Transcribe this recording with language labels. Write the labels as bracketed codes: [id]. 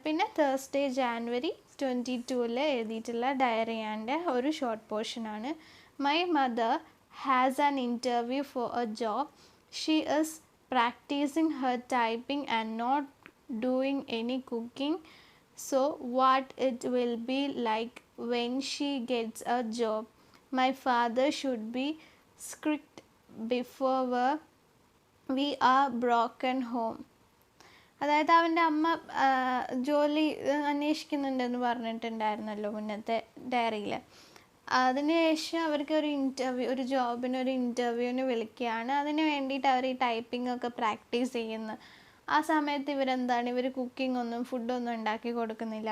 [ml] പിന്നെ തേഴ്സ്ഡേ ജാനുവരി 22 എഴുതിയിട്ടുള്ള ഡയറിയാൻ്റെ ഒരു ഷോർട്ട് പോർഷനാണ്. [en] My mother has an interview for a job. She is practising her typing and not doing any cooking. So what it will be like when she gets a job? My father should be strict before we are broken home. [ml] അതായത് അവൻ്റെ അമ്മ ജോലി അന്വേഷിക്കുന്നുണ്ടെന്ന് പറഞ്ഞിട്ടുണ്ടായിരുന്നല്ലോ മുന്നത്തെ ഡയറിയിൽ. അതിനുശേഷം അവർക്ക് ഒരു ജോബിനൊരു ഇൻ്റർവ്യൂവിന് വിളിക്കുകയാണ്. അതിന് വേണ്ടിയിട്ട് അവർ ഈ ടൈപ്പിംഗ് ഒക്കെ പ്രാക്ടീസ് ചെയ്യുന്നു. ആ സമയത്ത് ഇവർ കുക്കിംഗ് ഫുഡൊന്നും ഉണ്ടാക്കി കൊടുക്കുന്നില്ല.